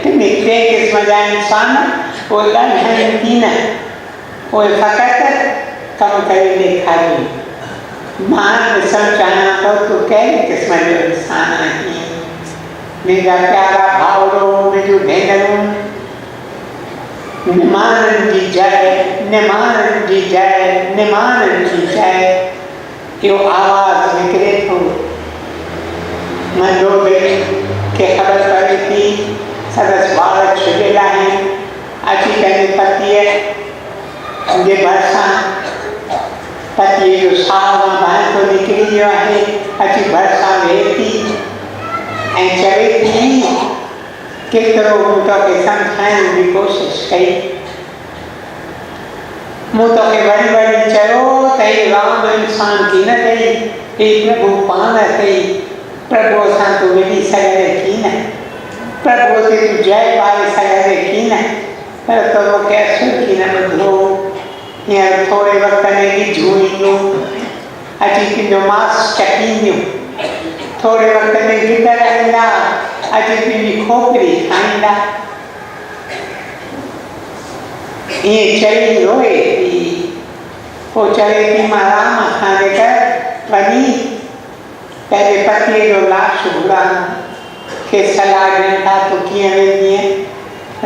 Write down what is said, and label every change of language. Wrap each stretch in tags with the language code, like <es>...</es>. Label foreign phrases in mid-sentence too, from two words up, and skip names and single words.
<sd>3 क़िस्म जा इंसान उहे ॻाल्हाइनि थी न, उहे फ़क़ति कमु करे ॾेखारीनि। मां ॾिसणु चाहियां थो तूं कहिड़े क़िस्म जो इंसान आहीं। मुंहिंजा प्यारा भाउरो, मुंहिंजूं भेनरूं, निमाणनि जी जय, निमाणनि जी जय, निमाणनि जी जय, इहो आवाज़ निकिरे थो। मंदोदरी खे ख़बर पए थी संदसि वार छुॼियल आहिनि। अची पंहिंजे पतीअ जे भरिसां, पतीअ जो साहु मां ॿाहिरि थो निकिरी वियो आहे, अची भरिसां वेहे थी ऐं चवे थी केतिरो मूं तोखे सम्झाइण जी कोशिशि कई। मूं तोखे वरी वरी चयो त ही राम इंसान की न अथई, ही प्रभु पाण अथई, प्रभुअ सां तूं विझी सघंदे की न, प्रभुअ ते तूं जय पाए सघंदे की न, पर तो मूंखे असुर की न ॿुधो। हींअर थोरे वक़्त में ॾिझूं ईंदियूं, अची तुंहिंजो मांस चकींदियूं, थोरे वक़्त में गिदड़ ईंदा, अची तुंहिंजी खोपड़ी खाईंदा। ईअं चई रोए थी, पोइ चवे थी मां राम खां जेकर वञी पंहिंजे पतीअ जो लाश घुरां, खे सलाह ॾियनि था तूं कीअं वेंदीअं।</sd>